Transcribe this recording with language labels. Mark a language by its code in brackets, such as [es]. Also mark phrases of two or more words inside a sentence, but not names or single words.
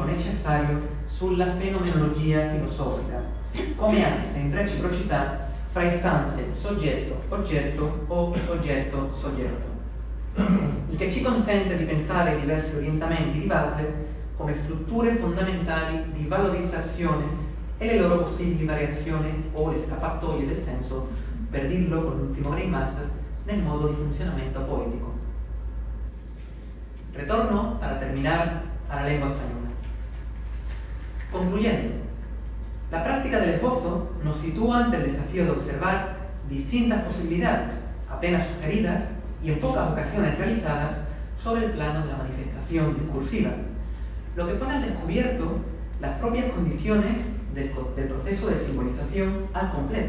[it] necessario sulla fenomenologia filosofica, come asse in reciprocità fra istanze soggetto-oggetto o soggetto-soggetto, il che ci consente di pensare ai diversi orientamenti di base come strutture fondamentali di valorizzazione e le loro possibili variazioni o le scappatoie del senso, per dirlo con l'ultimo Greimas, nel modo di funzionamento poetico. [es] Retorno para terminar a la lengua española. Concluyendo, la práctica del esbozo nos sitúa ante el desafío de observar distintas posibilidades, apenas sugeridas y en pocas ocasiones realizadas, sobre el plano de la manifestación discursiva, lo que pone al descubierto las propias condiciones del proceso de simbolización al completo.